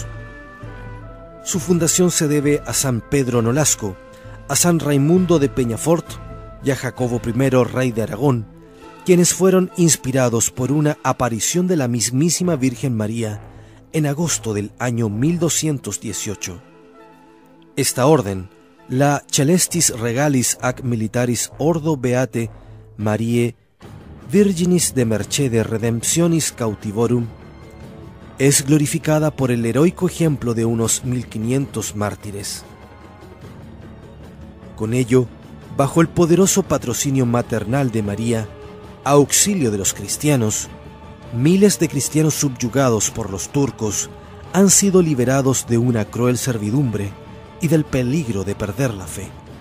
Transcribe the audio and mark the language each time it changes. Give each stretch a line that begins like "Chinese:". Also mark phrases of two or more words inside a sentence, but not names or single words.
Spanish: Su fundación se debe a San Pedro Nolasco, a San Raimundo de Peñafort y a Jacobo I, rey de Aragón, quienes fueron inspirados por una aparición de la mismísima Virgen María en agosto del año 1218. Esta orden, la Celestis Regalis ac Militaris Ordo Beate Mariae Virginis de Mercede Redemptionis Cautivorum, es glorificada por el heroico ejemplo de unos 1500 mártires. Con ello, bajo el poderoso patrocinio maternal de María, auxilio de los cristianos, miles de cristianos subyugados por los turcos han sido liberados de una cruel servidumbre y del peligro de perder la fe.